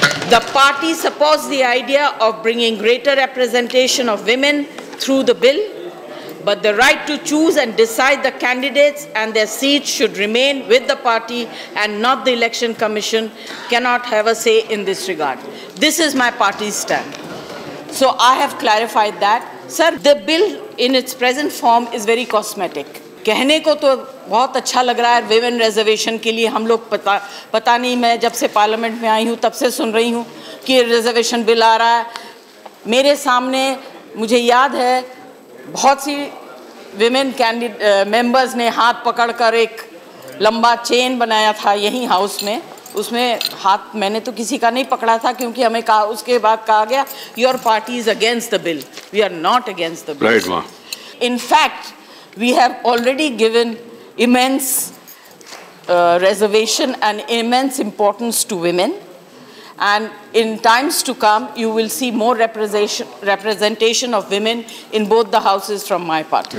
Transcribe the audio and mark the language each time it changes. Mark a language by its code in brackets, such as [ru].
[en] The party supports the idea of bringing greater representation of women through the bill, but the right to choose and decide the candidates and their seats should remain with the party and not the Election Commission cannot have a say in this regard. This is my party's stand. So I have clarified that. Sir, the bill in its present form is very cosmetic. [hi] कहने को तो बहुत अच्छा लग रहा है women reservation के लिए। हम लोग पता नहीं, मैं जब से पार्लियामेंट में आई हूँ तब से सुन रही हूँ कि रिजर्वेशन बिल आ रहा है। मेरे सामने मुझे याद है बहुत सी विमेन मेंबर्स ने हाथ पकड़कर एक लंबा चेन बनाया था यहीं हाउस में। उसमें हाथ मैंने तो किसी का नहीं पकड़ा था क्योंकि हमें कहा, उसके बाद कहा गया [en] Your party is against the bill. We are not against the bill. In fact we have already given immense reservation and immense importance to women, and in times to come you will see more representation of women in both the houses from my party.